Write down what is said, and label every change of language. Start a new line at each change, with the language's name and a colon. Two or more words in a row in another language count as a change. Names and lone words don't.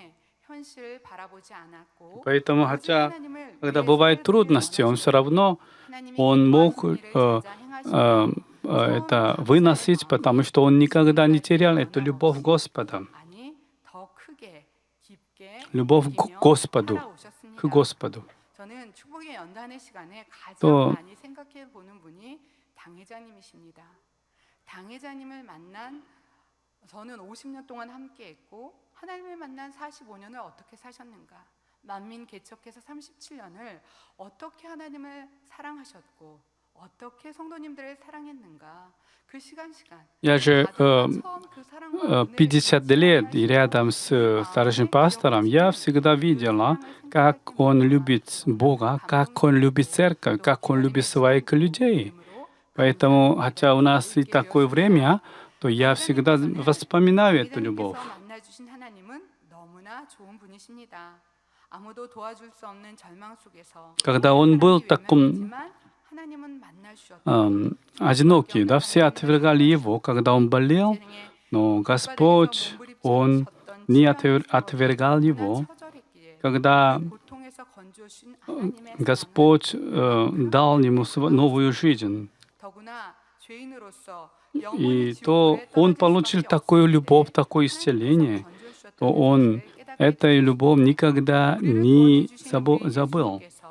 Russian: Поэтому, хотя, когда бывают трудности, он все равно мог это выносить, потому что он никогда не терял эту любовь Господа. Любовь к Господу.
Korean: 저는 축복의 연단의 시간에 가장 또 많이 생각해 보는 분이 당회자님이십니다. 당회자님을 만난 저는 50년 동안 함께했고 하나님을 만난 45년을 어떻게 사셨는가? 만민 개척해서 37년을 어떻게 하나님을 사랑하셨고 어떻게 성도님들을 사랑했는가? 그 시간.
Russian: Я же 50 лет и рядом с старшим пастором я всегда видела, как он любит Бога, как он любит церковь, как он любит своих людей. Поэтому, хотя у нас и такое время, то я всегда вспоминаю эту любовь.
Korean: 만나주신 하나님은 너무나 좋은 분이십니다. 아무도 도와줄 수 없는 절망 속에서
Russian: Когда он был в таком одинокий, да, все отвергали его, когда он болел, но Господь, он не отвергал его. Когда Господь дал ему новую жизнь, и то он получил такую любовь, такое исцеление, то он этой любовь никогда не забывал.